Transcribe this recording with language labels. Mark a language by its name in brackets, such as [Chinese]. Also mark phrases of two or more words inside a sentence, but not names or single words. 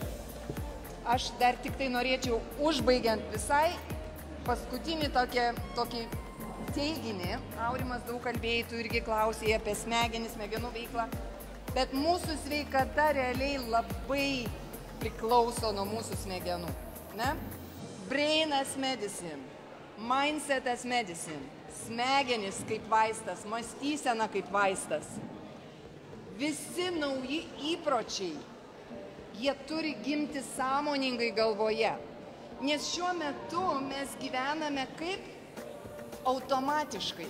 [Lithuanian] Aš dar tik tai norėčiau, užbaigiant visai, paskutinį tokį teiginį. Aurimas daug kalbėjų irgi klausė apie smegenų veiklą, bet mūsų sveikata realiai labai priklauso nuo mūsų smegenų. Ne? [English] Brain as medicine, mindset as medicine, [Lithuanian] smegenis kaip vaistas, mąstysena kaip vaistas. Visi nauji įpročiai, jie turi gimti sąmoningai galvoje. Nes šiuo metu mes gyvename kaip automatiškai.